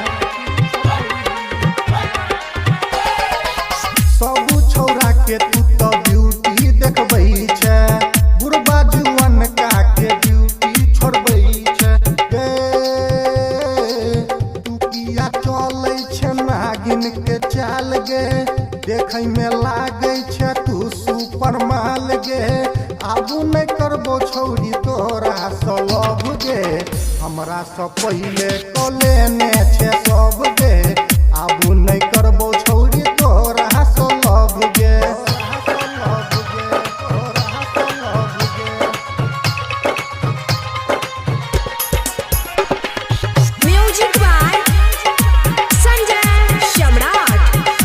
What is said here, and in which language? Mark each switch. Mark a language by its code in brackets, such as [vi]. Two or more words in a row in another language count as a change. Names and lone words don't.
[mai] सबू छौरा के तू तो ड्यूटी देखबै छे, बुढ़बा जुअन का के ड्यूटी छोड़बै छे। गे तू किया चलै छे नागिन के चाल गे, देखै में लागै छे तू सुपर माल गे। आबू नहीं करबो छौरी तोरा सलभ गे, हमरा से पहले कलेने छे सब गे। आबू नहीं करबो छौरी तोरा सलभ गे। [en] music by संजय सम्राट।